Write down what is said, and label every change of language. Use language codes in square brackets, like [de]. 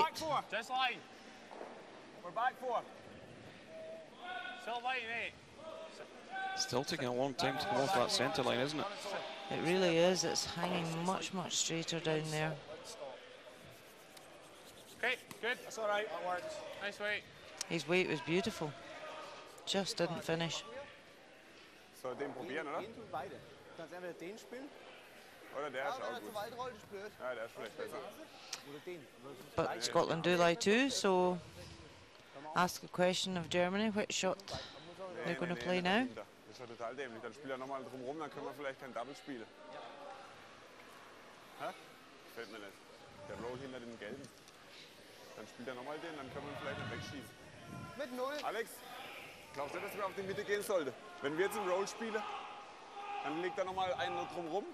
[en] Back 4. Just line. We're back 4. Still line 8. Still taking a long time to come off that centre line, isn't it? It really is. It's hanging much straighter down there. Okay, good. That's all right. That works. Nice weight. His weight was beautiful. Just didn't finish. [de] Soll den probieren, oder? Den tun beide. Du kannst entweder den spielen. Oder der ist auch Wenn er gut. zu weit rollt, ist blöd. Ja, der ist vielleicht besser. Oder den. [en] But Scotland do lie too, so ask the question of Germany, which shot they're going to play now. [de] Das ist ja total dämlich. Dann spielt er nochmal drumherum, dann können wir vielleicht kein Double spielen. Hä? Gefällt mir nicht. Der Roll hinter den Gelben. Dann spielt er nochmal den, dann können wir ihn vielleicht nicht wegschießen. Mit 0. Alex, glaubst du, dass wir auf die Mitte gehen sollten? Wenn wir jetzt einen Roll spielen, dann legt er nochmal einen drumherum.